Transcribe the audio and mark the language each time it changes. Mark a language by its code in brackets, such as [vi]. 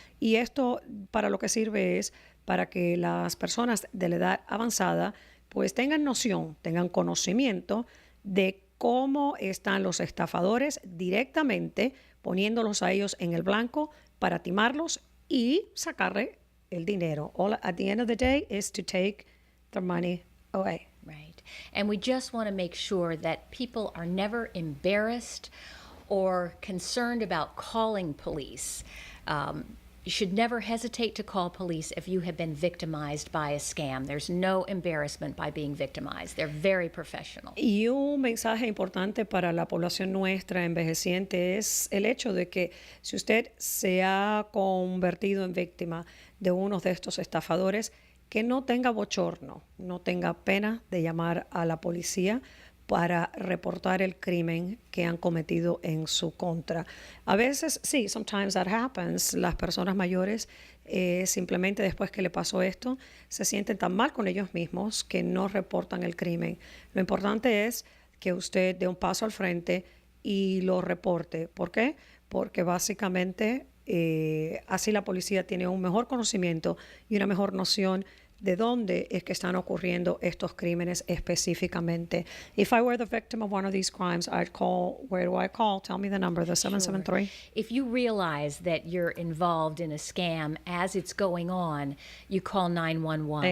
[es] Y esto para lo que sirve es para que las personas de la edad avanzada pues tengan noción, tengan conocimiento de cómo están los estafadores directamente poniéndolos a ellos en el blanco para timarlos y sacarle el dinero. [en] All at the end of the day is to take the money away. Right. And we just want to make sure that people are never embarrassed or concerned about calling police. You should never hesitate to call police if you have been victimized by a scam. There's no embarrassment by being victimized. They're very professional. [es] Y un mensaje importante para la población nuestra envejeciente es el hecho de que si usted se ha convertido en víctima de uno de estos estafadores, que no tenga bochorno, no tenga pena de llamar a la policía para reportar el crimen que han cometido en su contra. A veces, sí, sometimes that happens. Las personas mayores simplemente después que le pasó esto se sienten tan mal con ellos mismos que no reportan el crimen. Lo importante es que usted dé un paso al frente y lo reporte. ¿Por qué? Porque básicamente así la policía tiene un mejor conocimiento y una mejor noción de dónde es que están ocurriendo estos crímenes específicamente. [en] If I were the victim of one of these crimes, I'd call, where do I call? Tell me the number, the 773. Sure. If you realize that you're involved in a scam as it's going on, you call 911.